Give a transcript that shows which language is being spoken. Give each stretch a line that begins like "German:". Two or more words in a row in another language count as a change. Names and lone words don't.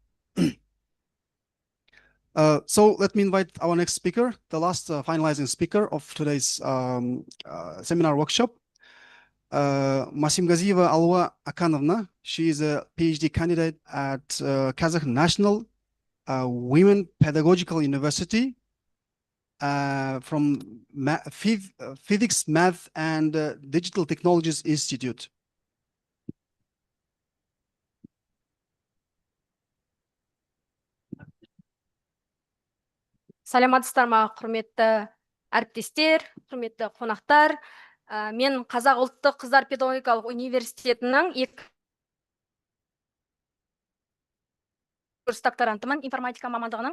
English: So let me invite our next speaker, the last finalizing speaker of today's seminar workshop, Masimgazieva Alwa Akanovna. She is a PhD candidate at Kazakh National Women Pedagogical University from Physics, Math, and Digital Technologies Institute.
Kazakh: Саламатсыздар ма, құрметті әріптестер, құрметті қонақтар. Мен Қазақ ұлттық қыздар педагогикалық университетінің курс докторантымын, информатика мамандығының.